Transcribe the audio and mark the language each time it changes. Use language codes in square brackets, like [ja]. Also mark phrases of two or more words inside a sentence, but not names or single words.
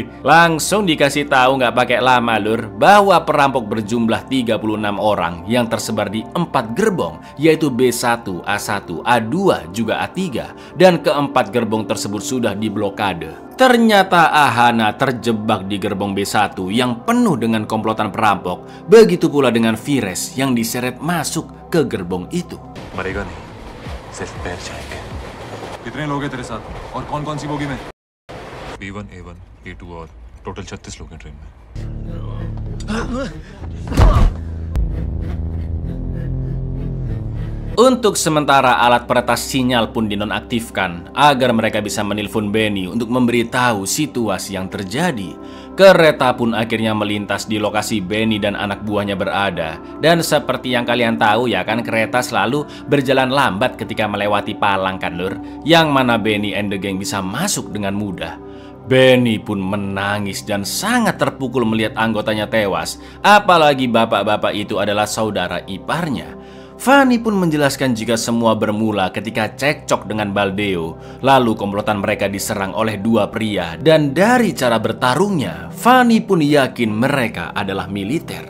[id] Langsung dikasih tahu nggak pakai lama lur, bahwa perampok berjumlah 36 orang yang tersebar di 4 gerbong, yaitu B1, A1, A2, juga A3, dan keempat gerbong tersebut sudah diblokade. Ternyata Ahana terjebak di gerbong B1 yang penuh dengan komplotan perampok. Begitu pula dengan Vires yang diseret masuk ke gerbong itu. [hi] मरेगा नहीं, सिर्फ पैर जाएंगे। कितने लोग हैं तेरे साथ और कौन-कौन सी बोगी में? B1, A1, A2 और टोटल 36 लोग हैं ट्रेन में। [id] Untuk sementara alat peretas sinyal pun dinonaktifkan agar mereka bisa menelpon Benny untuk memberitahu situasi yang terjadi. Kereta pun akhirnya melintas di lokasi Benny dan anak buahnya berada. Dan seperti yang kalian tahu ya kan, kereta selalu berjalan lambat ketika melewati palang kan lur, yang mana Benny [en] and the gang [id] bisa masuk dengan mudah. Benny pun menangis dan sangat terpukul melihat anggotanya tewas, apalagi bapak-bapak itu adalah saudara iparnya. Fanny pun menjelaskan jika semua bermula ketika cekcok dengan Baldeo. Lalu komplotan mereka diserang oleh dua pria, dan dari cara bertarungnya, Fanny pun yakin mereka adalah militer.